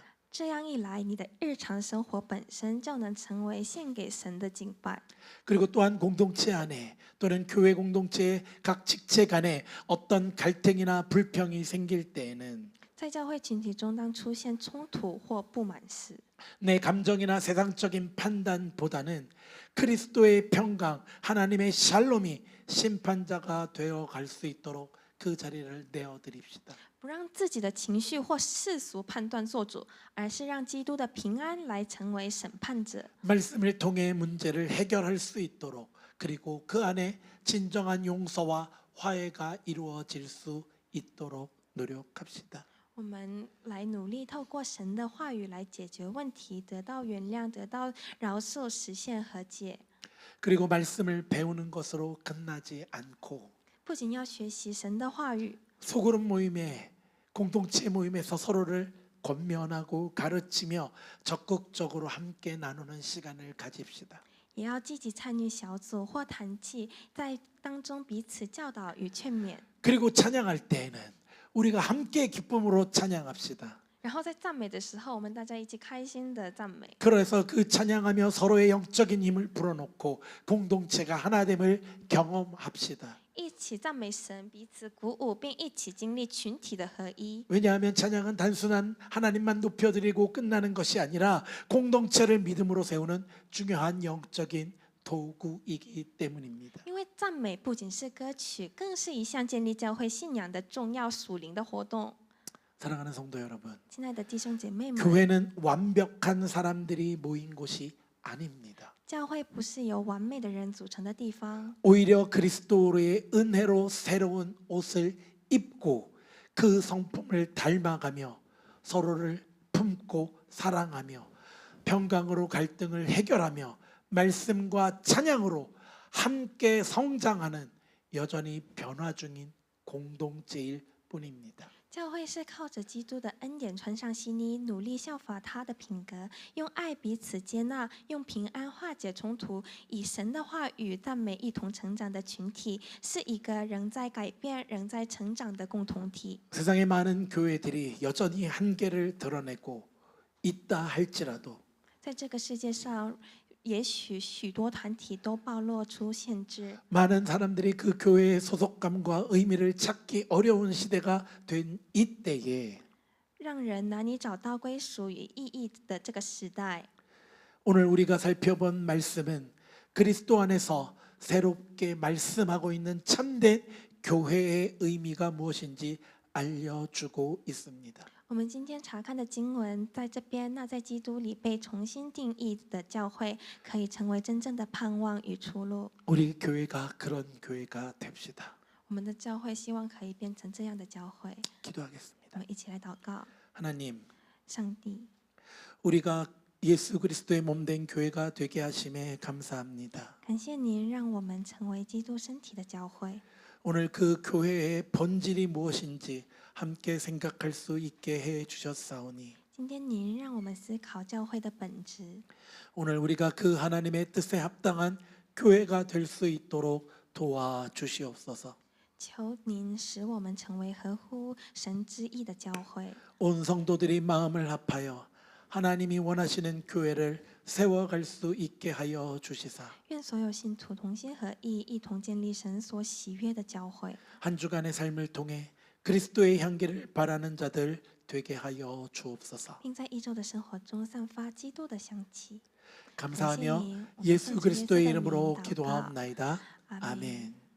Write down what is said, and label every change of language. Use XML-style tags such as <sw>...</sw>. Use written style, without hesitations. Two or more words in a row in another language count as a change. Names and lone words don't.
<zh>这样一来，你的日常生活本身就能成为献给神的敬拜。</zh> <ko>그리고 또한 공동체 안에 또는 교회 공동체의 각 직체 간에 어떤 갈등이나 불평이 생길 때에는</ko> <zh>在教会群体中，当出现冲突或不满时，</zh> <ko>내 감정이나 세상적인 판단보다는 그리스도의 평강, 하나님의 샬롬이 심판자가 되어 갈 수 있도록 그 자리를 내어 드립시다.</ko> <zh>不让自己的情绪或世俗判断做主，而是让基督的平安来成为审判者。</zh> <ko>말씀을 통해 문제를 해결할 수 있도록 그리고 그 안에 진정한 용서와 화해가 이루어질 수 있도록 노력합시다.</ko> <zh>我们来努力透过神的话语来解决问题，得到原谅，得到饶恕，实现和解。</zh> <ko>그리고 말씀을 배우는 것으로 끝나지 않고</ko> <zh>不仅要学习神的话语，</zh> <ko>소그룹 모임에 공동체 모임에서 서로를 권면하고 가르치며 적극적으로 함께 나누는 시간을 가집시다.</ko> <zh>也要积极参与小组或团契，在当中彼此教导与劝勉。</zh> <ko>그리고 찬양할 때에는 우리가 함께 기쁨으로 찬양합시다.</ko> <zh>然后在赞美的时候，我们大家一起开心的赞美。</zh> <ko>그래서 그 찬양하며 서로의 영적인 힘을 불어넣고 공동체가 하나됨을 경험합시다.</ko> <zh>一起赞美神，彼此鼓舞，并一起经历群体的合一。</zh> <ko>왜냐하면 찬양은 단순한 하나님만 높여드리고 끝나는 것이 아니라 공동체를 믿음으로 세우는 중요한 영적인 도구이기 때문입니다.</ko> <zh>因为赞美不仅是歌曲，更是一项建立教会信仰的重要属灵的活动。</zh> <ko>사랑하는 성도 여러분,</ko> <zh>亲爱的弟兄姐妹们，</zh> <ko>교회는 완벽한 사람들이 모인 곳이 아닙니다.</ko> <zh>教会不是由完美的人组成的地方，</zh> <ko>오히려 그리스도의 은혜로 새로운 옷을 입고 그 성품을 닮아가며 서로를 품고 사랑하며 평강으로 갈등을 해결하며 말씀과 찬양으로 함께 성장하는 여전히 변화 중인 공동체일 뿐입니다.</ko> <zh>教会是靠着基督的恩典穿上新衣，努力效法他的品格，用爱彼此接纳，用平安化解冲突，以神的话语赞美一同成长的群体，是一个仍在改变、仍在成长的共同体。</zh> <ko>세상의 많은 교회들이 여전히 한계를 드러내고 있다 할지라도</ko> <zh>在这个世界上，也许许多团体都暴露出限制，</zh> <ko>많은 사람들이 그 교회의 소속감과 의미를 찾기 어려운 시대가 된 이때에</ko> <zh>让人难以找到归属与意义的这个时代。</zh> <ko>오늘 우리가 살펴본 말씀은 그리스도 안에서 새롭게 말씀하고 있는 참된 교회의 의미가 무엇인지 알려주고 있습니다.</ko> <zh>我们今天查看的经文，在这边，那在基督里被重新定义的教会，可以成为真正的盼望与出路。</zh> <ko>우리 교회가 그런 교회가 됩시다.</ko> <zh>我们的教会希望可以变成这样的教会。</zh> <ko>기도하겠습니다.</ko> <zh>我们一起来祷告，</zh> <ko>하나님,</ko> <zh>上帝，</zh> <ko>우리가 예수 그리스도의 몸된 교회가 되게 하심에 감사합니다.</ko> <zh>感谢您让我们成为基督身体的教会。</zh> <ko>오늘 그 교회의 본질이 무엇인지 함께 생각할 수 있게 해 주셨사오니</ko> <zh>今天您让我们思考教会的本质，</zh> <ko>오늘 우리가 그 하나님의 뜻에 합당한 교회가 될 수 있도록 도와주시옵소서.</ko> <zh>求您使我们成为合乎神之意的教会。</zh> <ko>온 성도들이 마음을 합하여 하나님이 원하시는 교회를 세워갈 수 있게 하여 주시사</ko> <zh>愿所有信徒同心合意，一同建立神所喜悦的教会。</zh> <ko>한 주간의 삶을 통해 그리스도의 향기를 바라는 자들 되게 하여 주옵소서.</ko> <zh>并在一周的生活中散发基督的香气。</zh> <ko>감사하며 감사합니다. 예수 그리스도의 예수의 이름으로 이름으로 기도하옵나이다. 아멘. 아멘.</ko>